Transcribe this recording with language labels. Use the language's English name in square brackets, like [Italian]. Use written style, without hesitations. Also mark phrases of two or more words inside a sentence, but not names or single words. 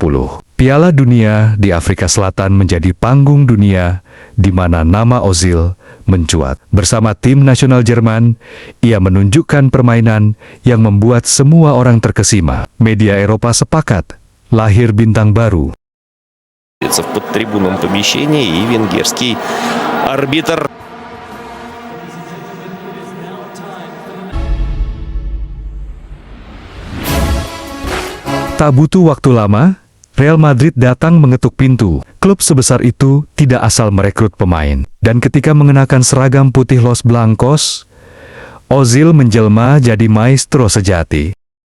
[Indonesian] Piala Dunia di Afrika Selatan menjadi panggung dunia di mana nama Ozil mencuat. Bersama tim nasional Jerman, ia menunjukkan permainan yang membuat semua orang terkesima. Media Eropa sepakat, lahir bintang baru. [Russian] В подтрибунном помещении и венгерский арбитр. [Indonesian] Tak butuh waktu lama, Real Madrid datang mengetuk pintu. Klub sebesar itu tidak asal merekrut pemain. Dan ketika mengenakan seragam putih Los Blancos, Ozil menjelma jadi maestro sejati.